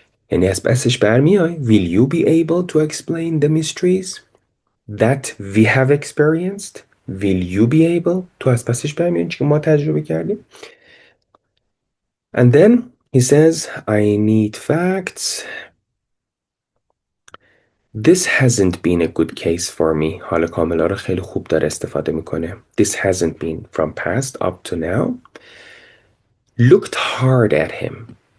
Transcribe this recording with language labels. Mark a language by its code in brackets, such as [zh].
[fa] یعنی از پسش برمیای [en] will you be able to explain the mysteries that we have experienced. Will you be able [fa] تو از پسش برمیای که ما تجربه کردیم. [en] And then he says I need facts. This hasn't been a good case for me. [fa] حال کاملا رو خیلی خوب داره استفاده میکنه. [en] This hasn't been from past up to now. Looked hard at him.